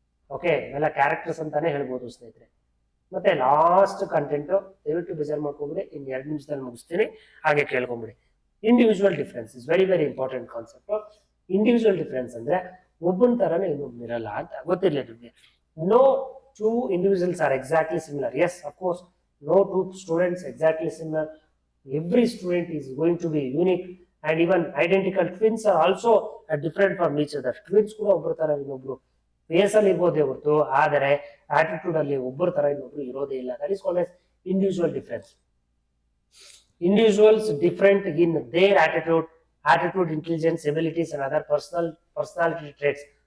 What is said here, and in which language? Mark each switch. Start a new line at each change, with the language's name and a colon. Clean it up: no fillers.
Kannada: Okay, ಇವೆಲ್ಲ characters ಅಂತಾನೆ ಹೇಳ್ಬೋದು ಸ್ನೇಹಿತರೆ. ಮತ್ತೆ ಲಾಸ್ಟ್ ಕಂಟೆಂಟ್ ದಯವಿಟ್ಟು ಬೇಜಾರು ಮಾಡ್ಕೊಂಡ್ಬಿಡಿ, ಇನ್ನು 2 ನಿಮಿಷದಲ್ಲಿ ಮುಗಿಸ್ತೀನಿ, ಹಾಗೆ ಕೇಳ್ಕೊಂಬಿಡಿ.
English: Individual difference is very very important concept.
Kannada: Individual difference ಅಂದ್ರೆ ಒಬ್ಬನ ತರನೇ ಇನ್ನೊಬ್ಬ ಇರಲ್ಲ ಅಂತ ಗೊತ್ತಿರಲಿ ನಿಮಗೆ.
English: No two individuals are exactly similar. Yes, of course, no two students exactly similar. Every student is going to be unique, and even identical twins are also different from each other.
Kannada: Twins ಕೂಡ ಒಬ್ಬರ ತರ ಇನ್ನೊಬ್ರು face ಅಲ್ಲಿ ಇರ್ಬೋದೇ ಹೊರತು, ಆದರೆ attitude ಅಲ್ಲಿ ಒಬ್ಬರ ತರ ಇನ್ನೊಬ್ರು ಇರೋದೇ ಇಲ್ಲ.
English: That is called as individual difference. Individuals different in their attitude, intelligence, abilities and other personality traits.